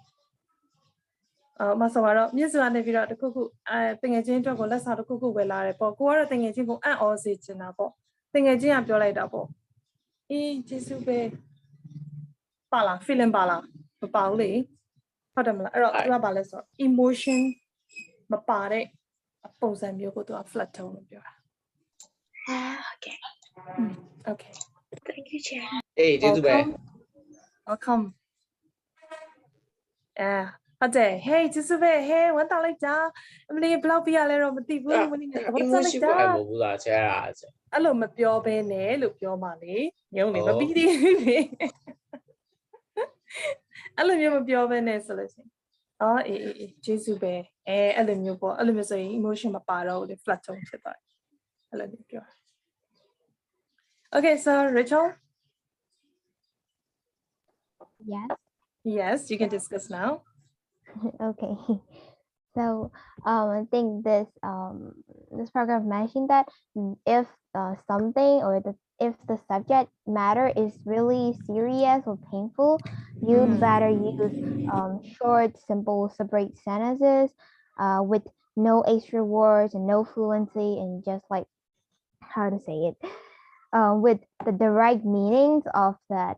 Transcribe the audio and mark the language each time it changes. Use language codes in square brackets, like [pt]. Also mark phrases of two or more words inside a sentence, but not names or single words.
[my] မဆိုတော့မြစ်စွာနေပြီးတော့တခုခုတငယ်ချင်းအတွက်ကိုလက်စာတခုခုဝယ်လာတယ်ပေါ့ကိုကတော့တငယ်ချင်းကိုအံ့ဩစေချင်တာပေါ့တငယ်ချင်းကပြောလိုက်တာပေါ့အေးကျေးဇူးပဲပါလား feeling ပါလားမပါဘူးလေဟုတ်တယ်မလားအဲ့တော့သူကပါလဲဆိုတော့ emotion မပါတဲ့ပုံစံမျိုးကိုသူက [en] flat tone [my] လို့ပြောတာ [en] Okay. Okay. Thank you, Chair. [my] Hey,ကျေးဇူးပဲ Welcome. ဟုတ်တယ် hey ကျေးဇူးပဲ hey ဝမ်းသာလိုက်တာအမလေးဘယ်လောက်ပြရလဲတော့မသိဘူးမနေ့ကဝမ်းသာလိုက်တာ မဟုတ်ဘူးလားဆရာ အဲ့လိုမပြောဘဲနဲ့လို့ပြောမှလေညုံနေမပြီးသေးဘူးလေအဲ့လိုမျိုးမပြောဘဲနဲ့ဆိုလို့ရှိရင်အေးကျေးဇူးပဲအဲ့လိုမျိုးပေါ့အဲ့လိုမျိုးဆိုရင် emotion မပါတော့ဘူးလေ [en] flat tone [my] ဖြစ်သွားတယ်အဲ့လိုမျိုးပြော [en] Okay, so Rachel? Yes. Yes, you can discuss now. Okay. So I think this paragraph mentioned that if something or if the subject matter is really serious or painful, you'd better use short, simple, separate sentences with no extra words and no fluency, and just like how to say it, with the right meanings of that.